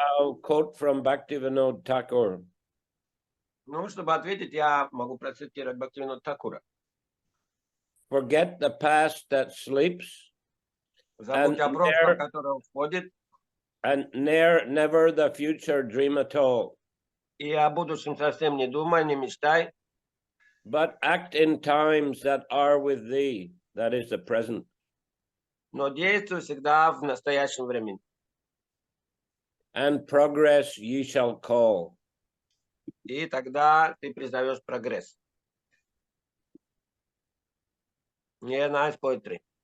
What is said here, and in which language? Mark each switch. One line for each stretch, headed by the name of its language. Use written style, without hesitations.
English: I'll quote from Bhaktivinoda Thakur.
Russian: Ну, чтобы ответить, я могу процитировать Бхактивинода Thakura.
English: Forget the past that sleeps,
Russian: Забудь о прошлом, которое входит,
English: and never the future dream at all.
Russian: и о будущем совсем не думай, не мечтай.
English: But act in times that are with thee, that is the present.
Russian: Но действуй всегда в настоящем времени.
English: And progress ye shall call.
Russian: И тогда ты призовешь прогресс.
English: Yeah, nice poetry.